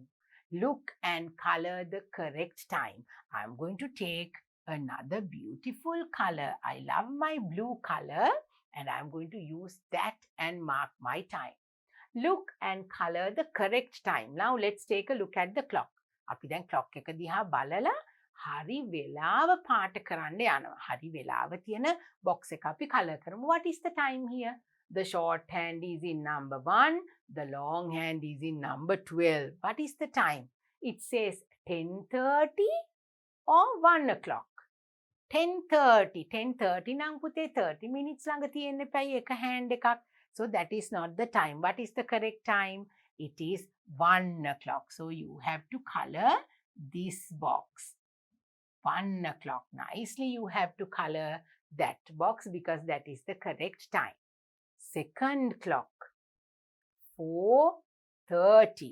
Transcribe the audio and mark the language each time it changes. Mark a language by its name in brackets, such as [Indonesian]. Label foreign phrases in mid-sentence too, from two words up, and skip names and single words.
[English] Look and color the correct time. I'm going to take another beautiful color. I love my blue color and I'm going to use that and mark my time. Look and color the correct time. Now let's take a look at the clock. [Sinhala] අපි දැන් clock එක දිහා බලලා හරි වෙලාව පාට කරන්න යනවා. හරි වෙලාව තියෙන box එක අපි color කරමු. [English] What is the time here? The short hand is in number 1. The long hand is in number 12. What is the time? It says 10:30 or 1 o'clock. [Sinhala] 10:30. 10:30 නම් පුතේ 30 minutes ළඟ තියෙන්න එපයි එක hand එකක්. [English] So that is not the time. What is the correct time? It is 1 o'clock. So you have to color this box. 1 o'clock. Nicely you have to color that box because that is the correct time. Second clock, 4:30.